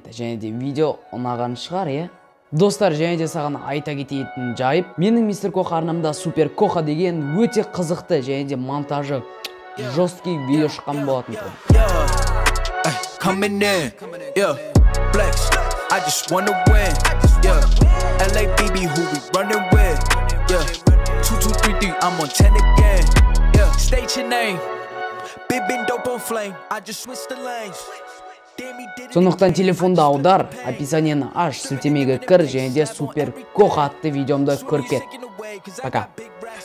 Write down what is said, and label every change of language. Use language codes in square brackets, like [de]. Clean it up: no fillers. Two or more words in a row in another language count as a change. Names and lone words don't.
[kk] Және де видео ұнаған шығар, е? Достар, және де саған айта кететін жайып, менің мистер Коха арнамда Супер Коха деген өте қызықты және де монтажы жесткий видео шыққан болатын. [en] I just wanna win. Yeah, LA BB, who we running with? Yeah, 2233, I'm on 10 again. Yeah, state your name. Big been dope on flame. I just switched the lanes. [kk] Сондықтан телефонда аудар, описаниені аш, сілтемеге кір және де супер коқ атты видеомды көріп кет. Пока.